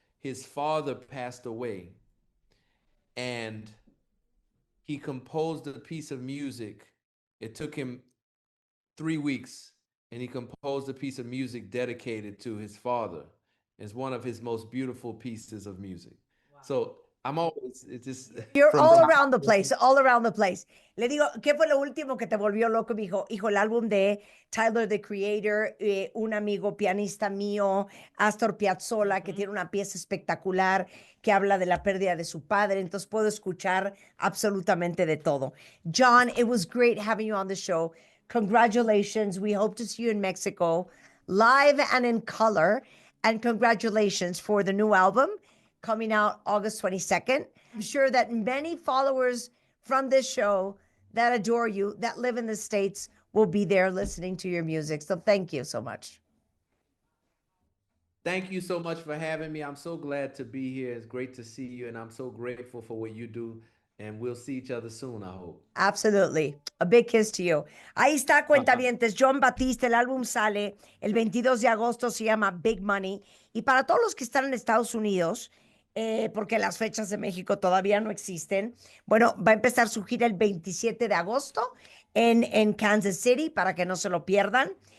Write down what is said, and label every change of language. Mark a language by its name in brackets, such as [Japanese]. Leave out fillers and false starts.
[English] His father passed away, and he composed a piece of music. It took him 3 weeks, and he composed a piece of music dedicated to his father. It's one of his most beautiful pieces of music. Wow. So it's just... You're all around the place, all around the place. [Spanish] Le digo, ¿qué fue lo último que te volvió loco? Me dijo, hijo, el álbum de Tyler, the Creator, un amigo pianista mío, Astor Piazzolla, que tiene una pieza espectacular que habla de la pérdida de su padre. Entonces puedo escuchar absolutamente de todo. [English] Jon, it was great having you on the show. Congratulations. We hope to see you in Mexico, live and in color. And congratulations for the new album coming out August 22nd. I'm sure that many followers from this show that adore you, that live in the States, will be there listening to your music. So thank you so much. Thank you so much for having me. I'm so glad to be here. It's great to see you, and I'm so grateful for what you do. And we'll see each other soon, I hope. Absolutely. A big kiss to you. [Spanish] Ahí está, cuentavientes. Jon Batiste, el álbum sale el 22 de agosto, se llama Big Money. Y para todos los que están en Estados Unidos, porque las fechas de México todavía no existen, bueno, va a empezar su gira el 27 de agosto en Kansas City, para que no se lo pierdan.